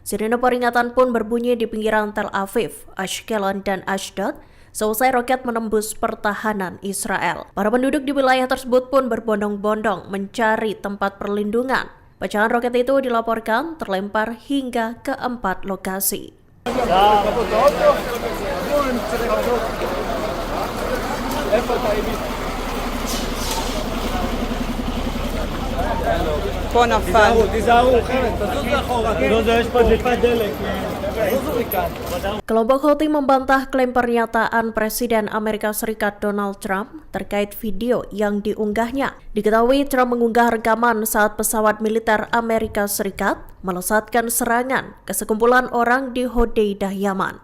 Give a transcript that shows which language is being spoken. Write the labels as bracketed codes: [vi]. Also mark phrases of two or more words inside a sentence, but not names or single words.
[id] Sirine peringatan pun berbunyi di pinggiran Tel Aviv, Ashkelon, dan Ashdod seusai roket menembus pertahanan Israel. Para penduduk di wilayah tersebut pun berbondong-bondong mencari tempat perlindungan. Pecahan roket itu dilaporkan terlempar hingga ke 4 lokasi. [he] פה נפל. תיזהרו, חבר'ה, תזוז לאחורה. לא, יש פה דליפת דלק. תזוזו מכאן. [id] Kelompok Houthi membantah klaim pernyataan Presiden Amerika Serikat Donald Trump terkait video yang diunggahnya. Diketahui Trump mengunggah rekaman saat pesawat militer Amerika Serikat melesatkan serangan ke sekumpulan orang di Hodeidah, Yaman.